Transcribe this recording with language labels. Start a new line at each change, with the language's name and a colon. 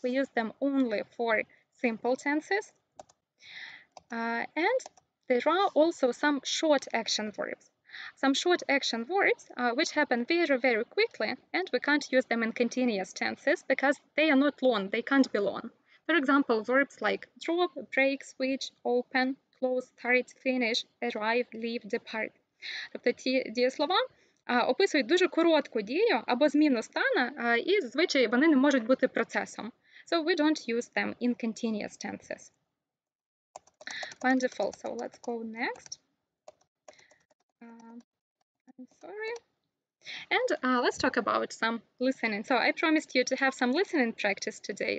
English: We use them only for simple tenses. And there are also some short action verbs. Some short action verbs which happen very, very quickly, and we can't use them in continuous tenses because they are not long, they can't be long. For example, verbs like drop, break, switch, open, close, start, finish, arrive, leave, depart.
Ukrainian: Тобто ці дієслова описують дуже коротку дію або зміну стану, і зазвичай вони не можуть бути процесом.
English: So we don't use them in continuous tenses. Wonderful. So let's go next. I'm sorry. And let's talk about some listening. So I promised you to have some listening practice today.